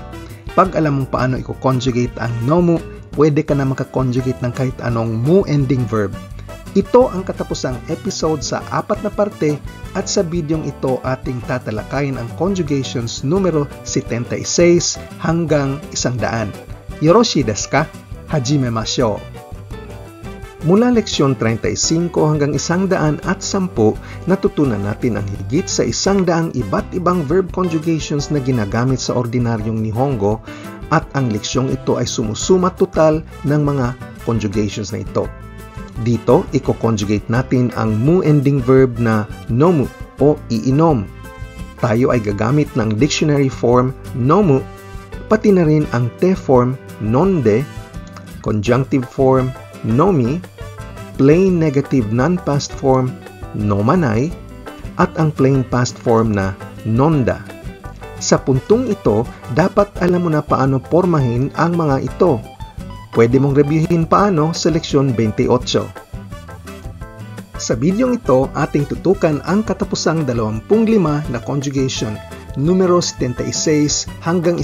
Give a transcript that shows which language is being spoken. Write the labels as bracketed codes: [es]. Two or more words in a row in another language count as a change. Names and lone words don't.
[tl] Pag alam mong paano i-conjugate ang nomu, pwede ka na makakonjugate ng kahit anong [en] mu-ending verb. [tl] Ito ang katapusang episode sa 4 na parte at sa bidyong ito ating tatalakayin ang conjugations numero 76 hanggang 100. [ja] よろしいですか？始めましょう! [tl] Mula leksyon 35 hanggang 110, natutunan natin ang higit sa 100 iba't ibang [en] verb conjugations [tl] na ginagamit sa ordinaryong Nihongo at ang leksyong ito ay sumusuma total ng mga conjugations na ito. Dito, i-conjugate natin ang [en] mu-ending verb [tl] na nomu o iinom. Tayo ay gagamit ng [en] dictionary form [tl] nomu, pati na rin ang [en] te form [tl] nonde, [en] conjunctive form [tl] nomi, [en] plain negative non-past form [tl] nomanai, at ang [en] plain past form [tl] na nonda. Sa puntong ito, dapat alam mo na paano pormahin ang mga ito. Pwede mong reviewin paano sa leksyon 28. Sa bidyong ito, ating tutukan ang katapusang 25 na conjugation, numero 76 hanggang